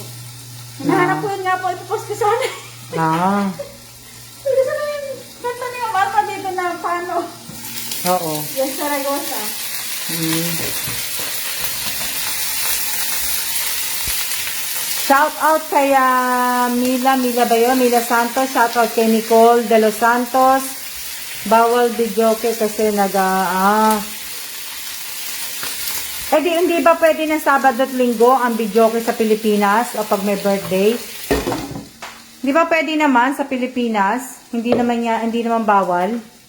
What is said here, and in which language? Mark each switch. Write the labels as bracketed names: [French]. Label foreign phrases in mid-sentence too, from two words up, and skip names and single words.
[Filipino] Nahanap ko yun nga po, ipopost ko sana. Hindi sana yung kanta ni Marta dito na paano. Oo. [English] Yes, Saragosa. Shout out [Filipino] kay Mila ba yun? Mila Santos. [English] Shout out [Filipino] kay Nicole de los Santos. Bawal videoke kasi hindi ba pwede ng Sabado at Linggo ang videoke sa Pilipinas o pag may birthday? Di ba pwede naman sa Pilipinas? Hindi naman bawal.